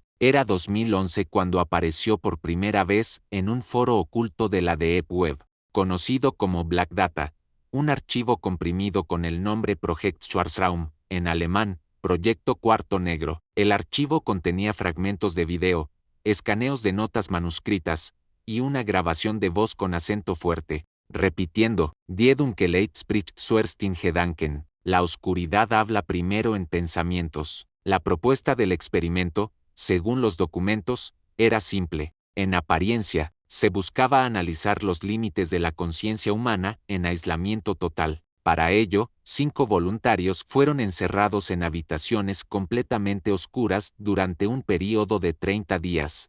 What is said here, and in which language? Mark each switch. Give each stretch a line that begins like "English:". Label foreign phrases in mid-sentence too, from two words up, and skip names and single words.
Spanish: Era 2011 cuando apareció por primera vez en un foro oculto de la
English: Deep Web,
Spanish: conocido como Black Data, un archivo comprimido con el nombre Projekt Schwarzraum, en alemán, Proyecto Cuarto Negro. El archivo contenía fragmentos de video, escaneos de notas manuscritas, y una grabación de voz con acento fuerte, repitiendo:
German: Die Dunkelheit spricht zuerst in Gedanken.
Spanish: La oscuridad habla primero en pensamientos. La propuesta del experimento, según los documentos, era simple. En apariencia, se buscaba analizar los límites de la conciencia humana en aislamiento total. Para ello, 5 voluntarios fueron encerrados en habitaciones completamente oscuras durante un período de 30 días.